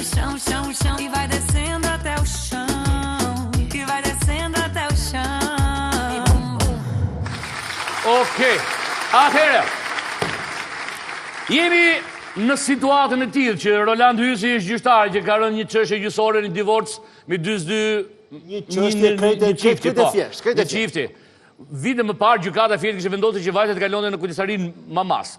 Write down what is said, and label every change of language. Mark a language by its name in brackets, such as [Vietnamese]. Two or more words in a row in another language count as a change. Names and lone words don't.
[Portuguese] chão, chão, chão e vai descendo até o chão. E vai descendo até o chão. [Albanian] Okej, atëherë. Jemi në situatën e tillë që Roland Hysi është gjyqtar që ka rënë një çështje gjyqësore, një divorc me 42 Një çështje krejtë thjesht, një çifti. Vite më parë gjykata fjetë kishte vendosur që vajzat kalonte në kujdesarinë mamas.